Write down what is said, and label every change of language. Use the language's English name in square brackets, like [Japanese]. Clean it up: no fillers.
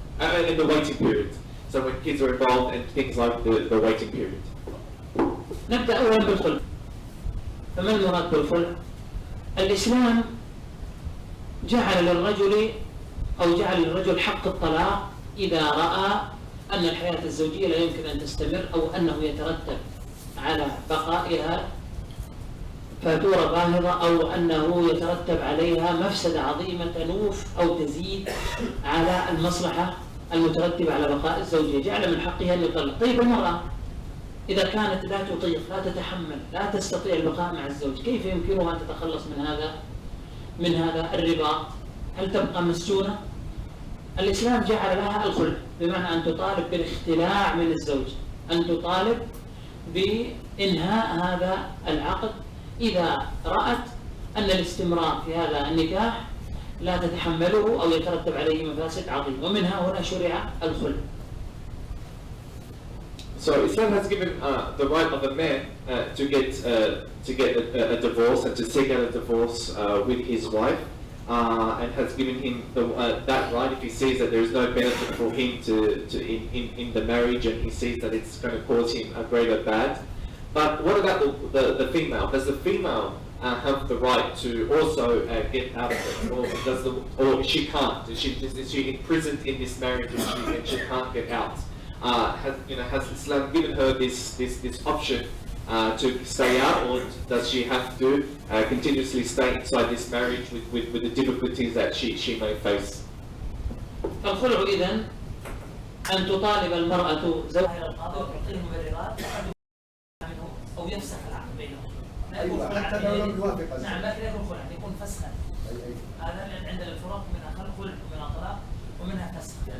[English] In the waiting period. So when kids are involved and things like the waiting period. [Arabic] نبدأ أولا بالخلع. فما المراد بالخلع؟ الإسلام جعل للرجل حق الطلاق إذا رأى أن الحياة الزوجية لا يمكن أن تستمر، أو أنه يترتب على بقائها فاتورة باهظة، أو أنه يترتب عليها مفسدة عظيمة تنوف أو تزيد على المصلحة المترتبة على بقاء الزوجية، جعل من حقها أن يطلق. طيب المرأة إذا كانت لا تطيق، لا تتحمل، لا تستطيع البقاء مع الزوج، كيف يمكنها أن تتخلص من هذا الرباط؟ هل تبقى مسجونة؟ الإسلام جعل لها الخلع، بمعنى أن تطالب بالاختلاع من الزوج، أن تطالب بإنهاء هذا العقد إذا رأت أن الاستمرار في هذا النكاح لا تتحمله أو يترتب عليه مفاسد عظيمة، ومنها هنا شرع الخلع. [English] So Islam has given the right of a man to get a divorce and to seek out a divorce with his wife, and has given him that right if he sees that there is no benefit for him in the marriage, and he sees that it's going to cause him a greater bad. But what about the female? Does the female have the right to also get out of it, or she can't? Is she imprisoned in this marriage and she can't get out? Has Islam given her this option to stay out, or does she have to continuously stay inside this marriage with the difficulties that she may face? [Arabic] الخلع إذن أن تطالب المرأة زوجها إلى القاضي وتعطيه مبررات أو يفسخ العقد بينهم. أيوة حتى لو لم يوافق. نعم، لكن يكون خلع، يكون فسخا. هذا عندنا الفروق منها خلع ومنها طلاق ومنها فسخ.